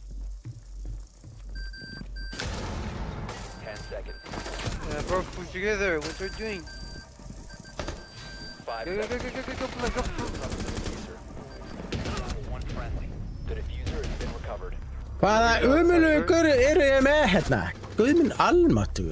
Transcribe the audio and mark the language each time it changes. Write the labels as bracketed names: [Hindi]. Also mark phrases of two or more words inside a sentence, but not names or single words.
[English] 10 seconds. Bro, push together. What are you doing? 5 Go, seconds. go. Diffuser. One friendly. The diffuser has been recovered. [Icelandic] Hvaða umölu ykkur eru ég með hérna? Guð minn almáttugur.